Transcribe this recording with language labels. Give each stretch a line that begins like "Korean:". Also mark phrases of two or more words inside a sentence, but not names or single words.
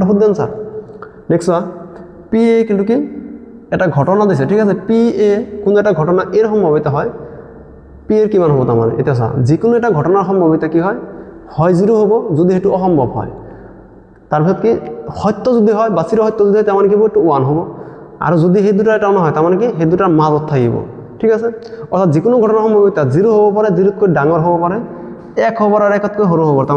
Assamese: শুদ্ধ
English: answer next
Assamese: পি এ কিন্তু কি এটা ঘটনা দিছে ঠিক আছে পি এ কোন এটা ঘটনা এর সম্ভাৱিত হয় পি এর কিমান হ'ব তাৰমানে এটা চা যিকোনো এটা ঘটনাৰ সম্ভাৱিত কি হয় 0 হ'ব যদি হেতু অসম্ভৱ হয় তাৰপিছত কি সত্য যদি হয় বাচিৰ সত্য যদি তাৰ মানে কি হ'ব 1 হ'ব আৰু যদি হে দুটা এটা নহয় তাৰ মানে কি হে দুটাৰ মাজত থাকিব ঠিক আছে অৰ্থাৎ যিকোনো ঘটনাৰ সম্ভাৱিত 0 হ'ব পাৰে 0 তকৈ ডাঙৰ হ'ব পাৰে 1 হ'ব আৰু 1 তকৈ সৰু হ'ব তাৰ মানে